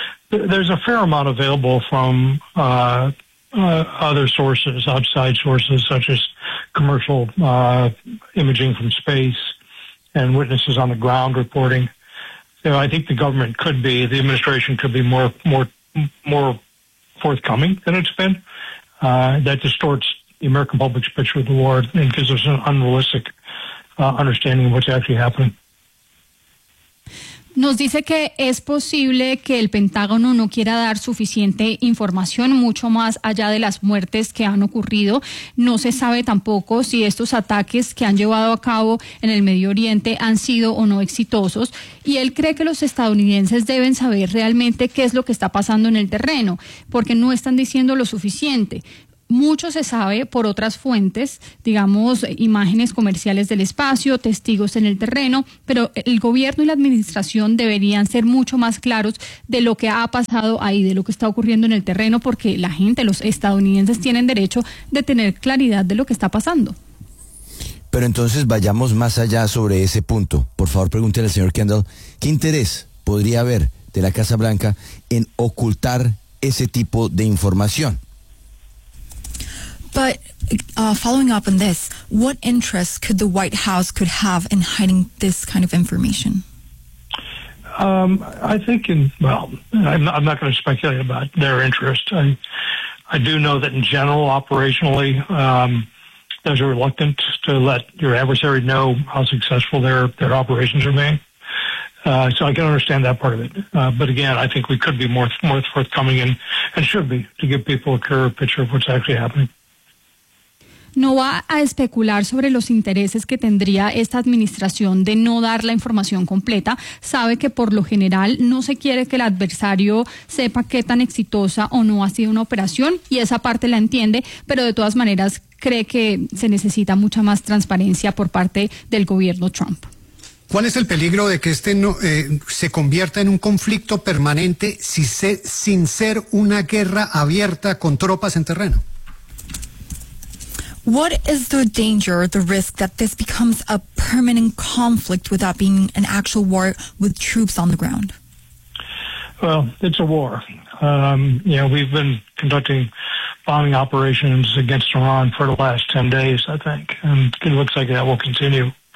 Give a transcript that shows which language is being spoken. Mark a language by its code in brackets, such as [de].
[en] There's a fair amount available from other sources, outside sources, such as commercial imaging from space and witnesses on the ground reporting. You know, I think the government could be, the administration could be more forthcoming than it's been. That distorts the American public's picture of the war and gives us an unrealistic understanding of what's actually happening. [es] Nos dice que es posible que el Pentágono no quiera dar suficiente información, mucho más allá de las muertes que han ocurrido. No se sabe tampoco si estos ataques que han llevado a cabo en el Medio Oriente han sido o no exitosos. Y él cree que los estadounidenses deben saber realmente qué es lo que está pasando en el terreno, porque no están diciendo lo suficiente. Mucho se sabe por otras fuentes, digamos, imágenes comerciales del espacio, testigos en el terreno, pero el gobierno y la administración deberían ser mucho más claros de lo que ha pasado ahí, de lo que está ocurriendo en el terreno, porque la gente, los estadounidenses, tienen derecho de tener claridad de lo que está pasando. Pero entonces vayamos más allá sobre ese punto. Por favor, pregúntele al señor Kendall, ¿qué interés podría haber de la Casa Blanca en ocultar ese tipo de información? [en] But following up on this, what interest could the White House could have in hiding this kind of information? I think, I'm not going to speculate about their interest. I do know that in general, operationally, there's a reluctance to let your adversary know how successful their operations are being. So I can understand that part of it. But again, I think we could be more forthcoming and should be to give people a clearer picture of what's actually happening. [es] No va a especular sobre los intereses que tendría esta administración de no dar la información completa. Sabe que por lo general no se quiere que el adversario sepa qué tan exitosa o no ha sido una operación, y esa parte la entiende, pero de todas maneras cree que se necesita mucha más transparencia por parte del gobierno Trump. ¿Cuál es el peligro de que este se convierta en un conflicto permanente sin ser una guerra abierta con tropas en terreno? [en] What is the danger, the risk that this becomes a permanent conflict without being an actual war with troops on the ground? Well, it's a war. We've been conducting bombing operations against Iran for the last 10 days, I think, and it looks like that will continue.